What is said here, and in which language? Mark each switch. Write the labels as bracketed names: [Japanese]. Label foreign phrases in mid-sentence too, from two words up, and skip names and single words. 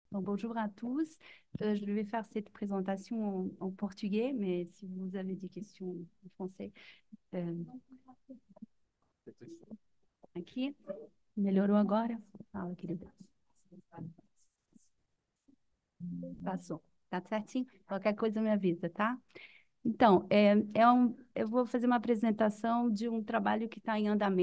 [French] Donc, bonjour à tous. Je vais faire cette présentation en portugais, mais si vous avez des questions en français, [Portuguese] euh, aqui. Melhorou agora? Fala, querida. Passou. Tá certinho? Qualquer coisa me avisa, tá? Então, eu vou fazer uma apresentação de um trabalho que está em andamento.